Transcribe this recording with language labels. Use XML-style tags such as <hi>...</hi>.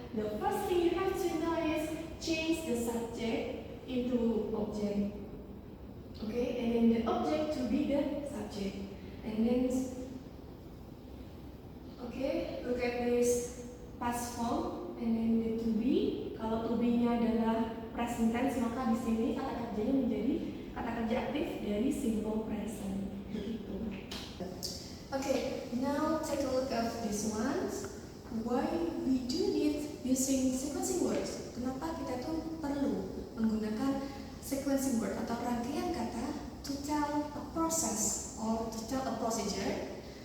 <en>The first thing you have to know is change the subject into object. And then the object to be the subject. And then look at this past form, and then the to be.</en> <id>Kalau to be-nya adalah present tense, maka di sini kata kerjanya menjadi kata kerja aktif dari simple present. Begitu.</id> <en>Now take a look at this one. Why we do need using sequencing words?</en> <id>Kenapa kita tuh perlu menggunakan sequencing word atau rangkaian kata</id> <en>to tell a process or to tell a procedure?</en>